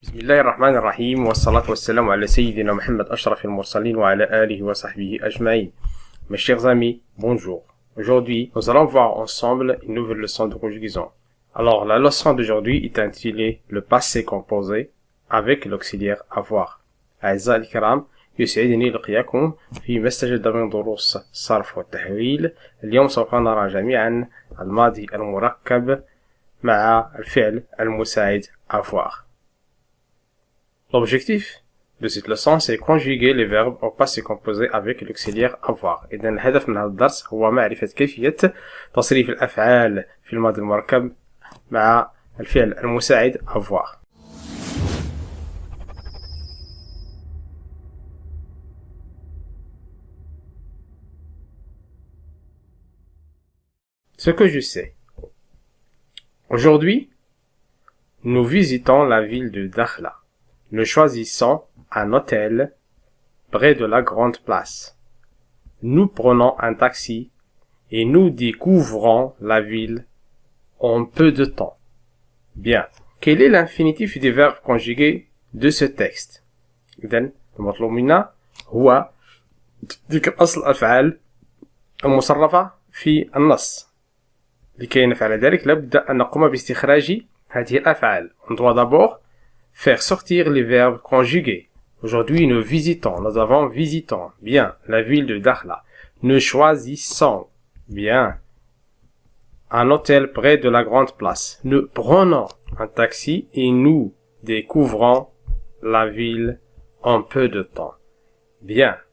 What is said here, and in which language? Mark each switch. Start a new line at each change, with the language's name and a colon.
Arabic: بسم الله الرحمن الرحيم والصلاة والسلام على سيدنا Mohammed أشرف المرسلين وعلى آله وصحبه أجمعين.
French: Mes chers amis, bonjour. Aujourd'hui, nous allons voir ensemble une nouvelle leçon de conjugaison. Alors, la leçon d'aujourd'hui est intitulée le passé composé avec l'auxiliaire avoir.
Arabic: أعزائي الكرام، يسعدني لقياكم في مستجد من دروس الصرف والتحويل. اليوم سوف نرى جميعا الماضي المركب مع الفعل المساعد avoir.
French: L'objectif de cette leçon, c'est conjuguer les verbes au passé composé avec l'auxiliaire avoir.
Arabic: إذن الهدف من هذا الدرس هو معرفة كيفية تصريف الأفعال في الماضي المركب مع الفعل المساعد avoir.
French: Ce que je sais. Aujourd'hui, nous visitons la ville de Dakhla. Nous choisissons un hôtel près de la grande place. Nous prenons un taxi et nous découvrons la ville en peu de temps. Bien. Quel est l'infinitif des verbes conjugués de ce texte؟
Arabic: إذن المطلوب منا هو ذكر أصل الأفعال المصرفة في النص. لكي نفعل ذلك لابد أن نقوم باستخراج هذه الأفعال.
French: On doit d'abord faire sortir les verbes conjugués. Aujourd'hui, nous visitons. Nous avons visitons. Bien. La ville de Dakhla. Nous choisissons. Bien. Un hôtel près de la grande place. Nous prenons un taxi et nous découvrons la ville en peu de temps. Bien.